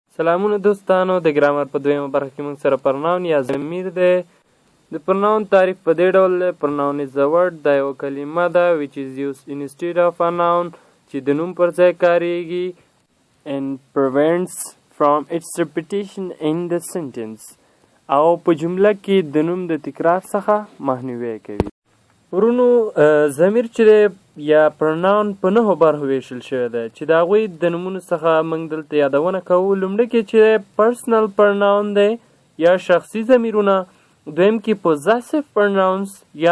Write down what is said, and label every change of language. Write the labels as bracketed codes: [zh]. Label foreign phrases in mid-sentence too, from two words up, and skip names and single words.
[ps] سلامونه دوستانو د ګرامر په دویمه برخه کې موږ سره پرناون یا ضمیر دی. د پرناون تعریف په دې ډول دی: [en] pronoun is a word، [ps] دا یوه کلمه ده [en] which is used instead of a noun، [ps] چې د نوم پر ځای کاریږي [en] and prevents from its repetition in the sentence، [ps] او په جمله کې د نوم د تکرار څخه مخنیوی کوي. ورونو ضمیر چې دی یا پرناون په نهو برخو ویشل شوی دی چې د هغوی د نومونو څخه موږ دلته یادونه کوو. لومړی کې چې [en] personal pronoun [ps] دی یا شخصي ضمیرونه، دویم کې [en] possessive pronouns [ps] یا